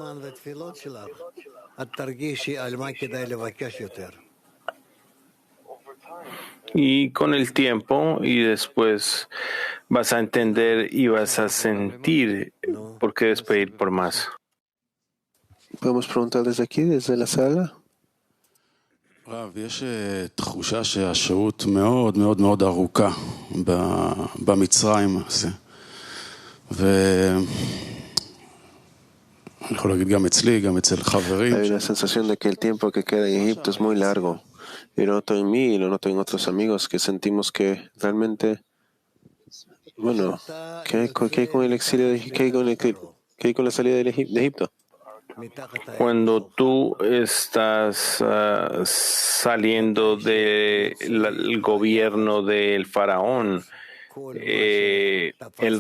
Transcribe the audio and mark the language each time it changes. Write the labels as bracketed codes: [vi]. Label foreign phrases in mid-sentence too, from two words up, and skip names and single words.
[es] Y con el tiempo y después vas a entender y vas a sentir por qué debes pedir por más. ¿Podemos preguntar desde aquí, desde la sala? [he] יש תחושה שהשהות מאוד מאוד מאוד ארוכה במצרים הזה. ואני יכול להגיד גם אצלי, גם אצל חברים. [es] Hay una sensación de que el tiempo que queda en Egipto es muy largo. Y lo noto en mí y lo noto en otros amigos que sentimos que realmente, bueno, ¿qué hay con el exilio de Egipto? ¿Qué hay con la salida de Egipto? Cuando tú estás saliendo del gobierno del faraón, el